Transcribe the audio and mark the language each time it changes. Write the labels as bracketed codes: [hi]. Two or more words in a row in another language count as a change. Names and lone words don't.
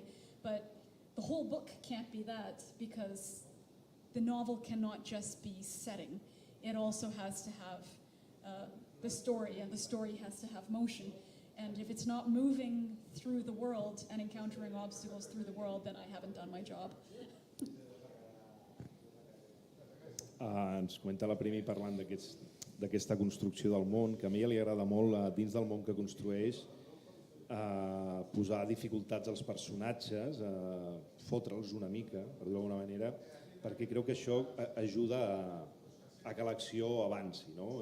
[en] But the whole book can't be that, because the novel cannot just be setting. It also has to have the story, and the story has to have motion. And if it's not moving through the world and encountering obstacles through the world, then I haven't done my job. [ca] Ens comenta la Premee parlant d'aquesta construcció del món, que a mi li agrada molt, dins del món que construeix, posar dificultats als personatges, fotre'ls una mica, per dir-ho d'alguna manera, perquè creu que això ajuda a que l'acció avanci, no?